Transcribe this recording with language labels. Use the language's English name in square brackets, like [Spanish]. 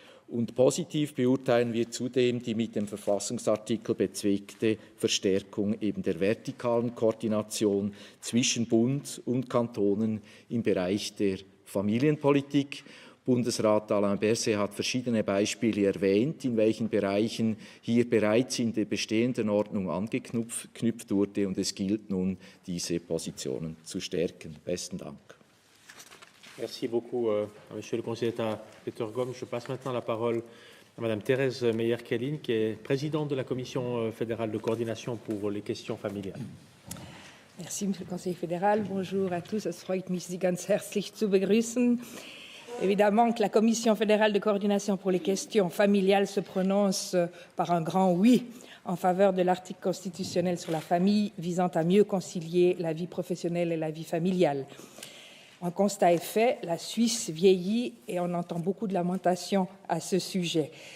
[German] Und positiv beurteilen wir zudem die mit dem Verfassungsartikel bezweckte Verstärkung eben der vertikalen Koordination zwischen Bund und Kantonen im Bereich der Familienpolitik. Bundesrat Alain Berset hat verschiedene Beispiele erwähnt, in welchen Bereichen hier bereits in der bestehenden Ordnung angeknüpft wurde, und es gilt nun, diese Positionen zu stärken. Besten Dank. [French] Merci beaucoup à Monsieur le conseiller d'État Peter Gomm. Je passe maintenant la parole à Madame Thérèse Meyer-Kellin, qui est présidente de la Commission fédérale de coordination pour les questions familiales. Merci, Monsieur le conseiller fédéral. Bonjour à tous. [German] Es freut mich, Sie ganz herzlich zu begrüßen. [French] Évidemment que la Commission fédérale de coordination pour les questions familiales se prononce par un grand oui en faveur de l'article constitutionnel sur la famille visant à mieux concilier la vie professionnelle et la vie familiale. Un constat est fait, la Suisse vieillit et on entend beaucoup de lamentations à ce sujet.